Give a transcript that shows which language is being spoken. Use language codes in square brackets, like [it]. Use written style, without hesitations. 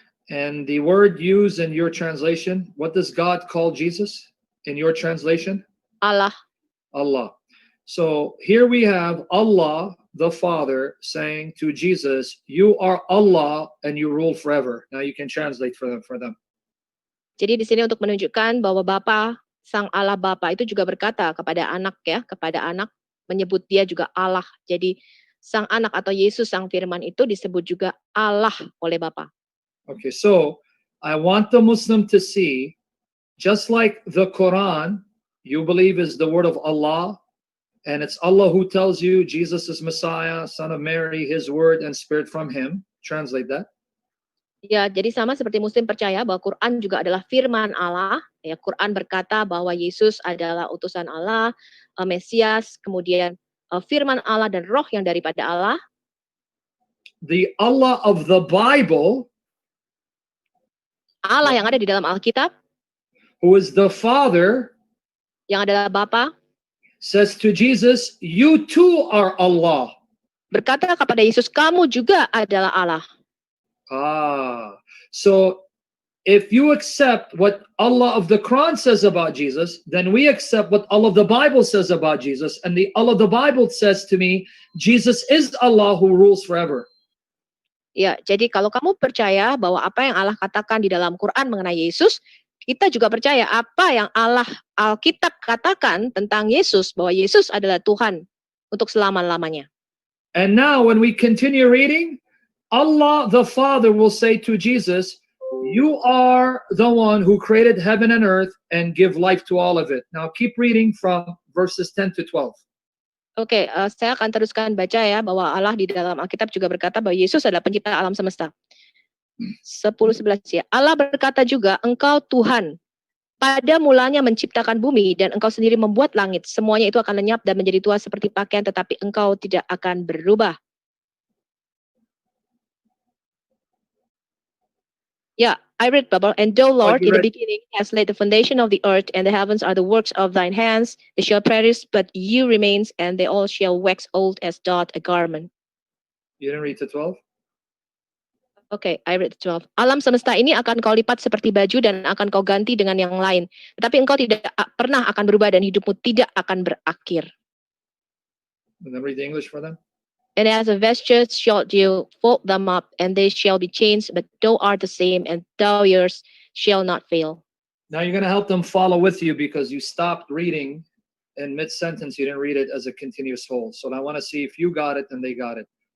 [en] And the word used in your translation, what does God call Jesus in your translation? Allah. Allah. So here we have Allah, the Father, saying to Jesus, "You are Allah and you rule forever." Now you can translate for them. [id] Jadi di sini untuk menunjukkan bahwa Bapa, Sang Allah Bapa itu juga berkata kepada anak menyebut dia juga Allah. Jadi Sang Anak atau Yesus Sang Firman itu disebut juga Allah oleh Bapa. [en] Okay, so I want the Muslim to see, just like the Quran, you believe is the word of Allah, and it's Allah who tells you Jesus is Messiah, Son of Mary, His word and Spirit from Him. Translate that. [id] Ya, jadi sama seperti Muslim percaya bahwa Quran juga adalah firman Allah. Ya, Quran berkata bahwa Yesus adalah utusan Allah, Mesias, kemudian firman Allah dan roh yang daripada Allah. [en] The Allah of the Bible, [id] Allah yang ada di dalam Alkitab, [en] who is the Father, [id] yang adalah Bapa, [en] says to Jesus, "You too are Allah." [id] berkata kepada Yesus, kamu juga adalah Allah. [en] So if you accept what Allah of the Quran says about Jesus, then we accept what Allah of the Bible says about Jesus. And the Allah of the Bible says to me, Jesus is Allah who rules forever. [id] Ya, jadi kalau kamu percaya bahwa apa yang Allah katakan di dalam Quran mengenai Yesus, kita juga percaya apa yang Allah Alkitab katakan tentang Yesus, bahwa Yesus adalah Tuhan untuk selama-lamanya. [en] And now when we continue reading, Allah the Father will say to Jesus, "You are the one who created heaven and earth and give life to all of it." Now keep reading from verses 10 to 12. [id] Oke, saya akan teruskan baca ya, bahwa Allah di dalam Alkitab juga berkata bahwa Yesus adalah pencipta alam semesta. 10:11 ya. Allah berkata juga, engkau Tuhan, pada mulanya menciptakan bumi dan engkau sendiri membuat langit. Semuanya itu akan lenyap dan menjadi tua seperti pakaian, tetapi engkau tidak akan berubah. [en] Yeah, I read, Bible. And thou, Lord, in the beginning has laid the foundation of the earth, and the heavens are the works of thine hands. They shall perish, but you remains, and they all shall wax old as doth a garment. You didn't read to 12? Okay, I read 12. [id] Alam semesta ini akan kau lipat seperti baju dan akan kau ganti dengan yang lain. Tetapi engkau tidak pernah akan berubah dan hidupmu tidak akan berakhir. [en] And then read the English for them. And as a vesture shalt you fold them up, and they shall be changed, but thou art the same, and thou yours shall not fail. Now you're going to help them follow with you because you stopped reading in mid-sentence. You didn't read it as a continuous whole. So I want to see if you got it and they got it.